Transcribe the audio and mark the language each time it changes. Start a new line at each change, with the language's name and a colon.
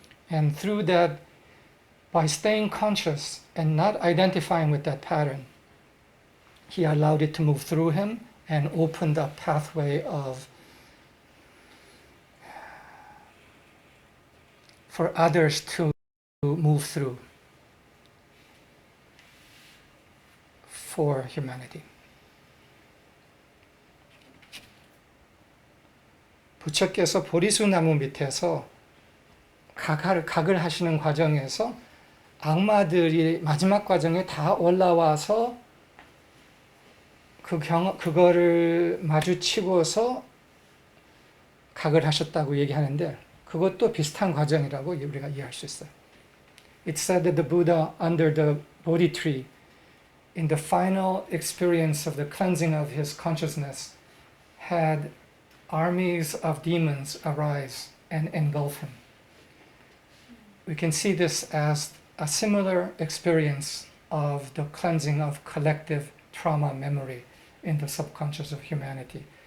English: And through that, by staying conscious and not identifying with that pattern, he allowed it to move through him and opened a pathway for others to move through for humanity.
Korean: 부처께서 보리수 나무 밑에서 각을 하시는 과정에서 악마들이 마지막 과정에 다 올라와서 그거를 마주치고서 각을 하셨다고 얘기하는데 그것도 비슷한 과정이라고 우리가 이해할 수 있어요.
English: It said that the Buddha under the Bodhi tree in the final experience of the cleansing of his consciousness had armies of demons arise and engulf him. We can see this as a similar experience of the cleansing of collective trauma memory in the subconscious of humanity.